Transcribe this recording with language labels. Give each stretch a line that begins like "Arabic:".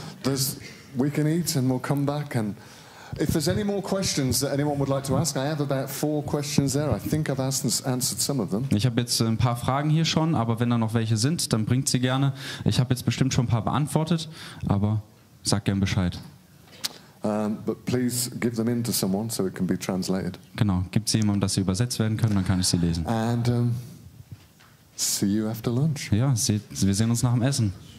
English: So, we can eat and we'll come back and If there's any more questions that anyone would like to ask, I have about 4 questions there. I think I've answered some of them.
German: Ich habe jetzt ein paar Fragen hier schon, aber wenn da noch welche sind, dann bringt sie gerne. Ich habe jetzt bestimmt schon ein paar beantwortet, aber sag gern Bescheid.
English: But please give them in to someone so it can be translated.
German: Genau, gibt sie jemandem, dass sie übersetzt werden können, dann kann ich sie lesen.
English: And see you after lunch.
German: Ja, wir sehen uns nach dem Essen.